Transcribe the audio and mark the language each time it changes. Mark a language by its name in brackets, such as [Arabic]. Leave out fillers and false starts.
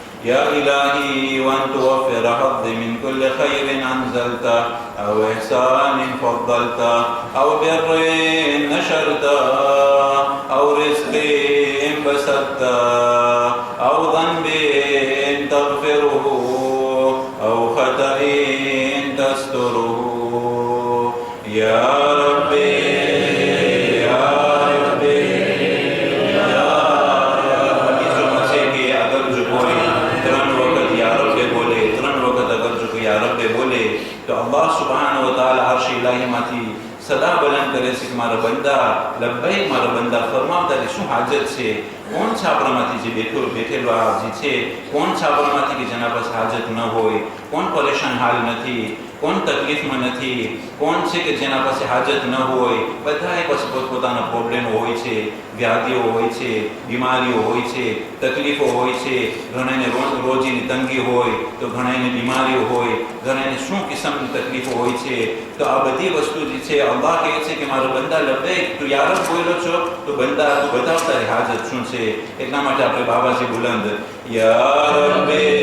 [Arabic] يا إلهي وأن توفر حظي من كل خير أنزلت أو إحسان فضلت أو بر نشرت أو رزق بسطت أو ذنب تغفره أو خطأ تستره. [Hindi] अगर जो बोले 3 वक्त या रब्बे बोले, 3 वक्त अगर जो या रब्बे बोले तो अल्लाह सुब्हानहु व तआला अर्श इलाहीમાંથી [Gujarati] સદા બુલંદ કરે છે કે મારા બંદા લબ્બૈક, મારા બંદા ફરમાવ, તારી શું હાજત છે. કોણ છે આપણામાંથી જે બેઠેલો આ જે છે, કોણ છે આપણામાંથી કે જેના પાસે હાજત ન હોય, કોણ પરેશાન હાલ નથી, કોણ તકલીફમાં નથી, કોણ છે કે જેના પાસે હાજત ન હોય. બધાએ પાસે પોતપોતાના પ્રોબ્લેમો હોય છે, વ્યાધિઓ હોય છે, બીમારીઓ હોય છે, તકલીફો હોય છે. ઘણાને રોજીની તંગી હોય તો ઘણાને બીમારીઓ હોય, ઘણાને શું કિસ્મની તકલીફો હોય છે. તો આ બધી વસ્તુ જે છે અલ્લાહ કહે છે કે મારો બંદા લબ્બૈક, તું યા રબ બોલ્યો છો તો બંદા તું બતાવ તારી હાજત શું છે. એટલા માટે આપણે બાબાજી બુલંદ યા રબ્બે